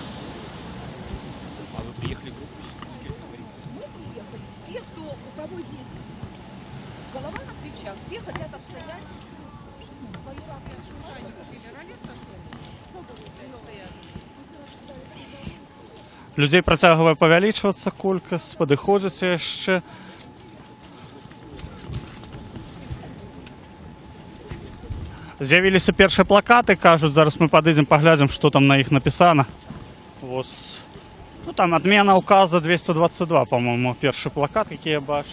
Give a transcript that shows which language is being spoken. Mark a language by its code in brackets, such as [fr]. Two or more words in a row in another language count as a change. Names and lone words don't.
[ru] А вы приехали в группу? Мы приехали, все, у кого есть голова на плечах, все хотят отстоять свою работу. [be] Людей працягвае павялічвацца колькасць, падыходзіць яшчэ. З'явіліся першыя плакаты, кажуць, зараз мы падыдзем, паглядзім, што там на іх напісана. [ru] Вот. [be] Ну, там адмена указа 222, по-моему, першы плакат, які я бачу.